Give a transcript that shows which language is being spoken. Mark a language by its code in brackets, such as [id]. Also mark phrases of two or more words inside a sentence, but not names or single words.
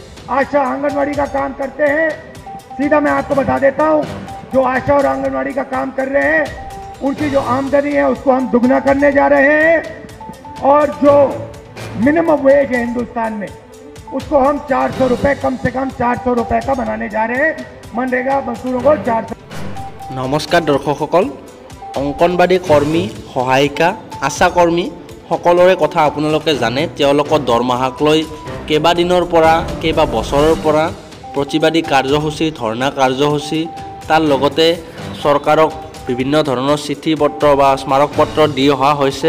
[hi] आशा आंगनवाड़ी का काम करते हैं, सीधा मैं आपको बता देता हूं, जो आशा और आंगनवाड़ी का काम कर रहे हैं उनकी जो आमदनी है उसको हम दुगना करने जा रहे हैं और जो [en] minimum wage [hi] है हिंदुस्तान में उसको हम 400 रुपए, कम से कम 400 रुपए का बनाने जा रहे हैं। मनरेगा मजदूरों को 400। [as] নমস্কাৰ দৰ্শকসকল, অংগনবাড়ী কৰ্মী, সহায়িকা, আশা কৰ্মী সকলোৰে কথা আপোনালোকে জানে। তেওঁলোকৰ দৰমহাক লৈ কেইবাদিনৰ পৰা কেইবা বছৰৰ পৰা প্ৰতিবাদী কাৰ্যসূচী, ধৰ্ণা কাৰ্যসূচী, তাৰ লগতে চৰকাৰক বিভিন্ন ধৰণৰ চিঠি পত্ৰ বা স্মাৰক পত্ৰ দি অহা হৈছে।